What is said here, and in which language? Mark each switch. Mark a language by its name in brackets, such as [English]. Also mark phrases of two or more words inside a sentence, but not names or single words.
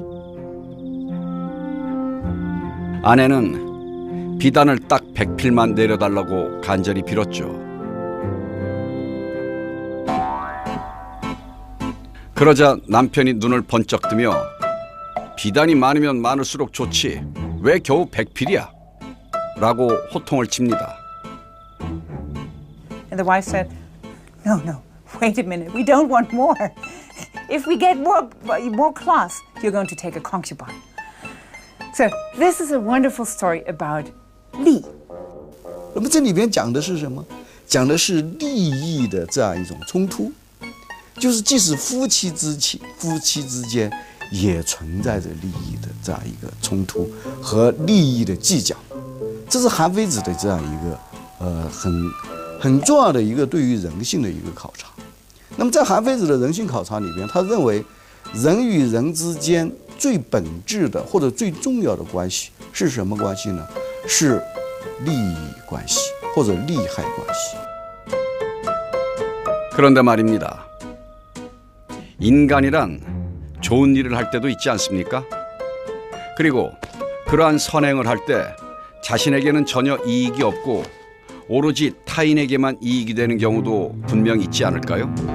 [Korean] 아내는 비단을 딱 100필만 내려달라고 간절히 빌었죠. 그러자 남편이 눈을 번쩍 뜨며 비단이 많으면 많을수록 좋지 왜 겨우 100필이야? 라고 호통을 칩니다. [English] And the wife said, no, wait a minute, we don't want more. If we get more cloth, you're going to take a concubine. So this is a wonderful story about 利。 [Chinese] 那么这里边讲的是什么？讲的是利益的这样一种冲突，就是即使夫妻之间也存在着利益的这样一个冲突和利益的计较，这是韩非子的这样一个很重要的一个对于人性的一个考察。那么在韩非子的人性考察里边，他认为人与人之间最本质的或者最重要的关系是什么关系呢？是利益关系或者利害关系。 [Korean] 그런데 말입니다. 인간이란 좋은 일을 할 때도 있지 않습니까? 그리고 그러한 선행을 할 때 자신에게는 전혀 이익이 없고 오로지 타인에게만 이익이 되는 경우도 분명 있지 않을까요?